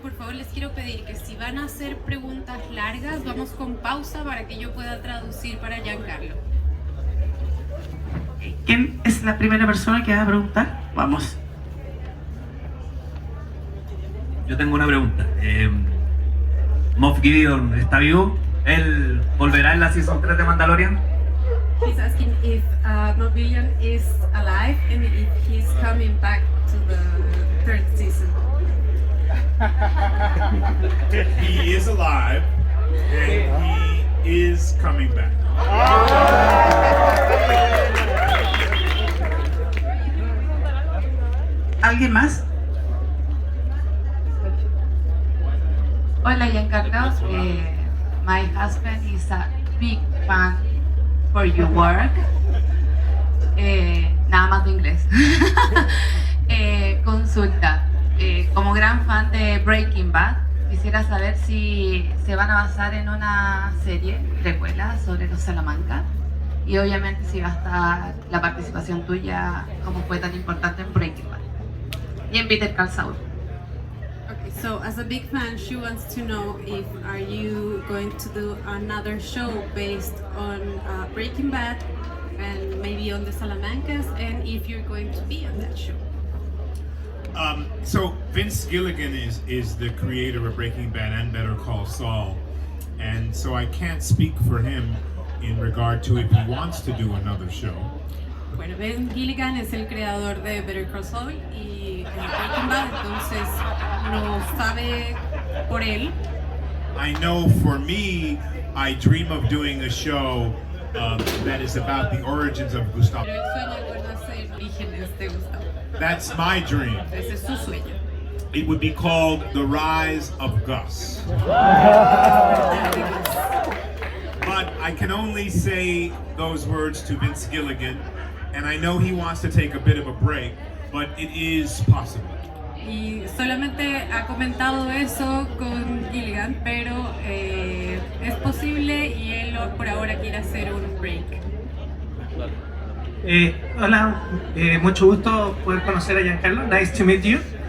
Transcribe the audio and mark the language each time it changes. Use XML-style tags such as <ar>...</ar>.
<es>Por favor, les quiero pedir que si van a hacer preguntas largas, vamos con pausa para que yo pueda traducir para Giancarlo. ¿Quién es la primera persona que va a preguntar? Vamos. Yo tengo una pregunta. Moff Gideon está vivo. ¿Él volverá en la Season 3 de Mandalorian?</es> <en>He's asking if Moff Gideon is alive and if he's coming back to the third season. He is alive and he is coming back.</en> <es>¿Alguien más?</es> <en>Hola Giancarlo, my husband is a big fan for your work.</en> <es>Nada más de inglés. Consulta, como gran fan de Breaking Bad, quisiera saber si se van a basar en una serie precuela sobre los Salamanca y obviamente si va a estar la participación tuya como fue tan importante en Breaking Bad y en Better Call Saul.</es> <en>Okay, so as a big fan, she wants to know if are you going to do another show based on Breaking Bad and maybe on the Salamancas, and if you're going to be on that show. So Vince Gilligan is the creator of Breaking Bad and Better Call Saul, and so I can't speak for him in regard to if he wants to do another show.</en> <es>Bueno, Ben Gilligan es el creador de Better Call Saul y Breaking Bad, entonces no sabe por él.</es> <en>I know for me, I dream of doing a show that is about the origins of Gustavo.</en> <es>Pero él sueña con hacer orígenes de Gustavo.</es> <en>That's my dream.</en> <es>Ese es su sueño.</es> <en>It would be called The Rise of Gus. But I can only say those words to Vince Gilligan, and I know he wants to take a bit of a break, but it is possible.</en> <es>Y solamente ha comentado eso con Gilligan, pero es posible y él por ahora quiere hacer un break. Hola, mucho gusto poder conocer a Giancarlo.</es> <en>Nice to meet you.</en>